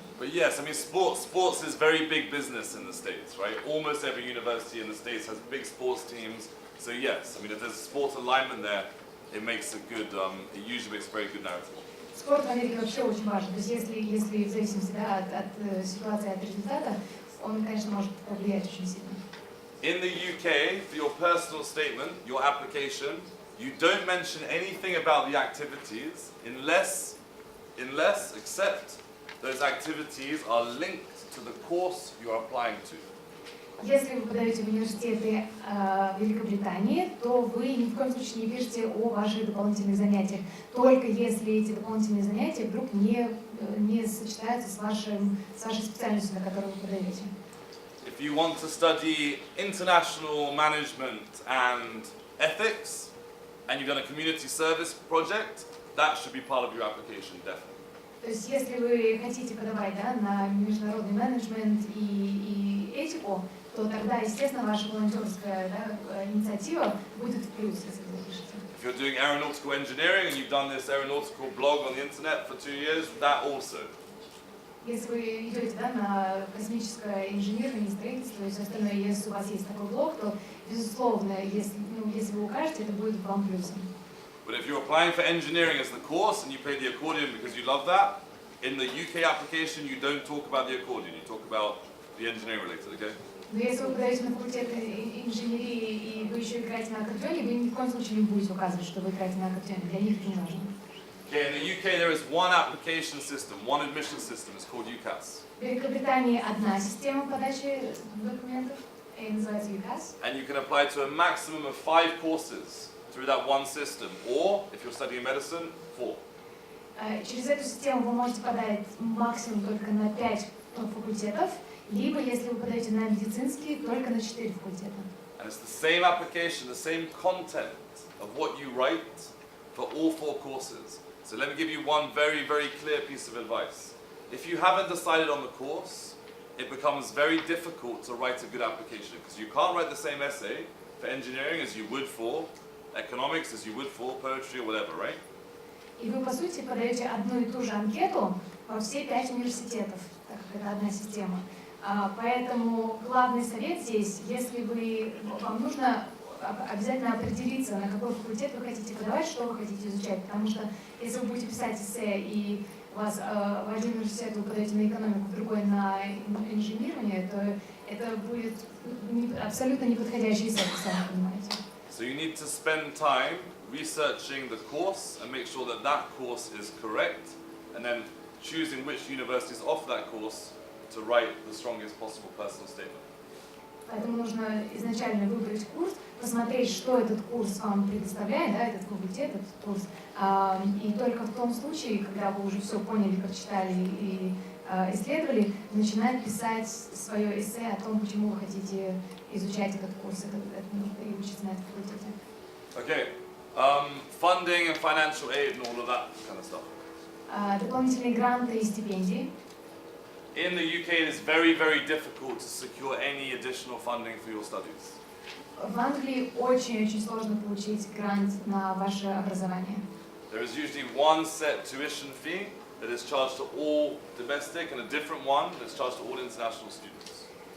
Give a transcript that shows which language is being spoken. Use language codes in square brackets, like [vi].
[en] But yes, I mean, sports is very big business in the States, right? Almost every university in the States has big sports teams. So yes, I mean, if there's sports alignment there, it makes a good, it usually makes a very good narrative. [ru] Спорт в Америке вообще очень важен. То есть если в зависимости, да, от ситуации, от результата, он, конечно, может повлиять очень сильно. [en] In the UK, for your personal statement, your application, you don't mention anything about the activities unless except those activities are linked to the course you are applying to. [ru] Если вы подаете в университеты Великобритании, то вы ни в коем случае не пишете о ваших дополнительных занятиях, только если эти дополнительные занятия вдруг не сочетаются с вашей специальностью, на которую вы подаете. [en] If you want to study international management and ethics, and you've done a community service project, that should be part of your application, definitely. [ru] То есть, если вы хотите подавать, да, на международный менеджмент и этику, то тогда, естественно, ваша волонтерская, да, инициатива будет в плюс, если вы напишете. [en] If you're doing aeronautical engineering and you've done this aeronautical blog on the internet for 2 years, that also. [ru] Если вы идете, да, на космическое инженерное строительство и все остальное, если у вас есть такой блог, то, безусловно, если вы укажете, это будет вам плюсом. [en] But if you're applying for engineering as the course and you play the accordion because you love that, in the UK application you don't talk about the accordion, you talk about the engineering related, okay? [ru] Но если вы подаете на факультет инженерии и вы еще играете на аккордеоне, вы ни в коем случае не будете указывать, что вы играете на аккордеоне. Для них это не важно. [en] Okay, in the UK there is one application system, one admission system, it's called UCAS. [ru] В Великобритании одна система подачи документов, и называется UCAS. [en] And you can apply to a maximum of 5 courses through that one system, or if you're studying medicine, 4. [ru] Через эту систему вы можете подать максимум только на 5 факультетов, либо, если вы подаете на медицинские, только на 4 факультета. [en] And it's the same application, the same content of what you write for all 4 courses. So let me give you one very, very clear piece of advice. If you haven't decided on the course, it becomes very difficult to write a good application because you can't write the same essay for engineering as you would for economics, as you would for poetry or whatever, right? [ru] И вы, по сути, подаете одну и ту же анкету во все 5 университетов, так как это одна система. Поэтому главный совет здесь, если вам нужно обязательно определиться, на какой факультет вы хотите подавать, что вы хотите изучать. Потому что если вы будете писать эссе, и у вас в один университет вы подаете на экономику, в другой на инженерирование, то это будет абсолютно неподходящий эссе, вы сами понимаете. [en] So you need to spend time researching the course and make sure that that course is correct, and then choosing which universities offer that course to write the strongest possible personal statement. [ru] Поэтому нужно изначально выбрать курс, посмотреть, что этот курс вам предоставляет, да, этот факультет, этот курс. И только в том случае, когда вы уже все поняли, прочитали и исследовали, начинать писать свое эссе о том, почему вы хотите изучать этот курс и учиться на этом факультете. [en] Okay, funding and financial aid and all of that kind of stuff. [ru] Дополнительные гранты и стипендии. [en] In the UK, it is very, very difficult to secure any additional funding for your studies. [ru] В Англии очень-очень сложно получить грант на ваше образование. [en] There is usually one set tuition fee that is charged to all domestic and a different one that is charged to all international students.